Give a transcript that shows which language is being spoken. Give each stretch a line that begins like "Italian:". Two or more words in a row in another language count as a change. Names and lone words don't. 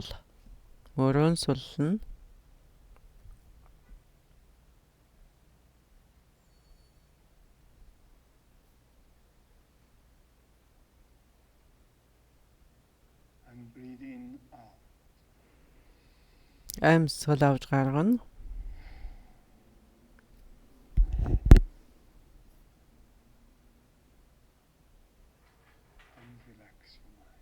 Mongolian: Мөрөн сулна.
English: And breathe in out.
Mongolian: Амьсгал авч гаргана.
English: And relax your mind.